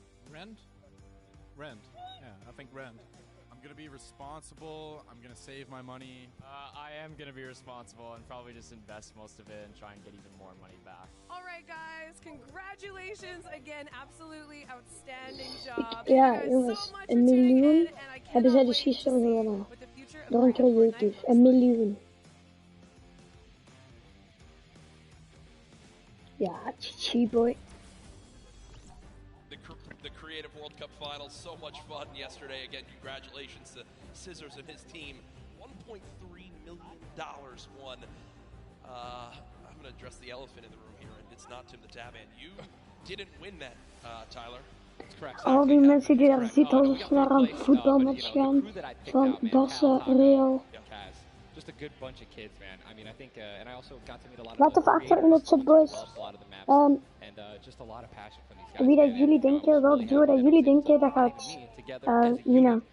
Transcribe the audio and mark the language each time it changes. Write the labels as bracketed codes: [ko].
[en] Rent? Rent. Yeah, I think rent. I'm going to be responsible. I'm going to save my money. I am going to be responsible and probably just invest most of it and try and get even more money back. All right, guys. Congratulations again. Absolutely outstanding job. [nl] Ja, jongens. Een miljoen hebben zij dus gisteren gewonnen. Door een creative. Een miljoen. Ja, GG boy. [en] The Creative World Cup Finals, so much fun yesterday. Again, congratulations to Scissors and his team. $1.3 million won. I'm going to address the elephant in the room here, and it's not Tim the Taban. You didn't win that, Tyler. That's correct. [nl] Al die mensen die daar zitten alsof ze naar een voetbalmatch gaan van Barça, Real. [en] Just a good bunch of kids, man. I mean, I think, and I also got to meet a lot of. [nl] Laat even achter in het chat, boys. [en] Just a lot of passion from these guys. [nl] Wie dat jullie denken, welk duo dat jullie denken dat gaat winnen.